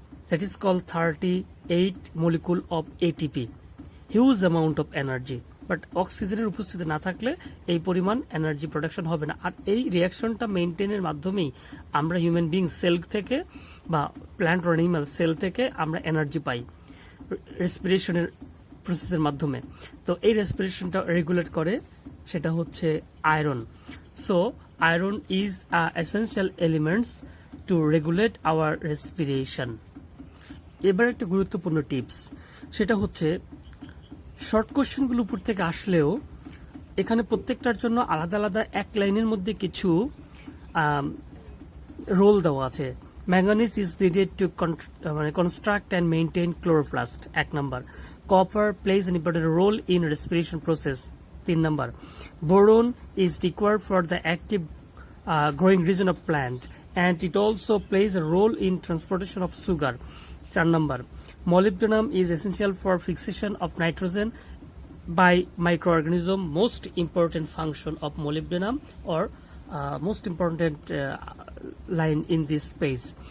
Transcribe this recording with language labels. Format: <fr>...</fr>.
<en>That is called 38 molecule of ATP. Huge amount of energy.</en> <bn>But অক্সিজেনের উপস্থিতি না থাকলে এই পরিমাণ এনার্জি প্রোডাকশন হবে না। আর এই রিয়াকশনটা মেইনটেনের মাধ্যমেই আমরা হিউম্যান বিং সেল থেকে বা প্ল্যান্ট অর অ্যানিমাল সেল থেকে আমরা এনার্জি পাই রেসপিরেশনের প্রসেসের মাধ্যমে। তো এই রেসপিরেশনটা রেগুলেট করে সেটা হচ্ছে iron.</bn> <en>So iron is essential elements to regulate our respiration.</en> <bn>এবার একটা গুরুত্বপূর্ণ টিপস, সেটা হচ্ছে শর্ট কোশ্চেনগুলো উপর থেকে আসলেও এখানে প্রত্যেকটার জন্য আলাদা আলাদা এক লাইনের মধ্যে কিছু রোল দেওয়া আছে।</bn> <en>Manganese is needed to construct and maintain chloroplast, 1 number. Copper plays an important role in respiration process, 3 number. Boron is required for the active growing region of plant, and it also plays a role in transportation of sugar, 4 number. Molybdenum is essential for fixation of nitrogen by microorganism. Most important function of molybdenum, or most important line in this space.</en>